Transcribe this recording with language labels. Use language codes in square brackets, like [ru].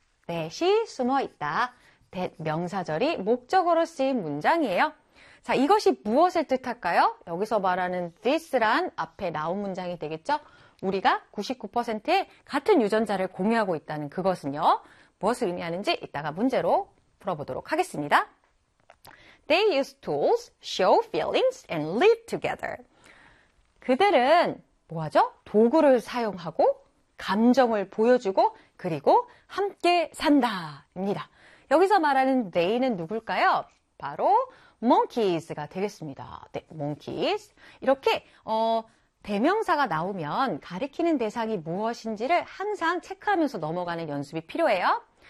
[ko] that이 숨어 있다. That 명사절이 목적으로 쓰인 문장이에요. 자, 이것이 무엇을 뜻할까요? 여기서 말하는 this란 앞에 나온 문장이 되겠죠? 우리가 99%의 같은 유전자를 공유하고 있다는 그것은요. 무엇을 의미하는지 이따가 문제로 풀어보도록 하겠습니다. [en] They use tools, show feelings, and live together. [ko] 그들은 뭐하죠? 도구를 사용하고 감정을 보여주고 그리고 함께 산다입니다. 여기서 말하는 they는 누굴까요? 바로 monkeys가 되겠습니다. 네, monkeys. 이렇게 대명사가 나오면 가리키는 대상이 무엇인지를 항상 체크하면서 넘어가는 연습이 필요해요.